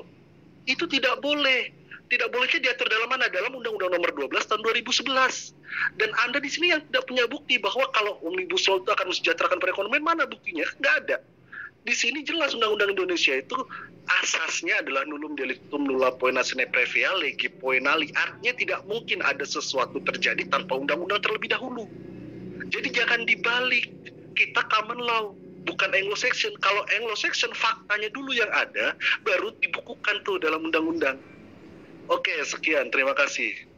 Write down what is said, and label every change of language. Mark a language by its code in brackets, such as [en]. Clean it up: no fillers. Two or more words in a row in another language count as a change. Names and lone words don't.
[id] Itu tidak boleh. Tidak bolehnya diatur dalam mana? Dalam Undang-Undang Nomor 12 Tahun 2011. Dan Anda di sini yang tidak punya bukti bahwa kalau Omnibus Law itu akan mensejahterakan perekonomian, mana buktinya? Nggak ada. Di sini jelas Undang-Undang Indonesia itu asasnya adalah [la] nullum delictum nulla poena sine previa legi poenali. [id] Artinya tidak mungkin ada sesuatu terjadi tanpa undang-undang terlebih dahulu. Jadi jangan dibalik. Kita [en] common law, [id] bukan Anglo-Saxon. Kalau Anglo-Saxon faktanya dulu yang ada, baru dibukukan tuh dalam undang-undang. Oke, sekian. Terima kasih.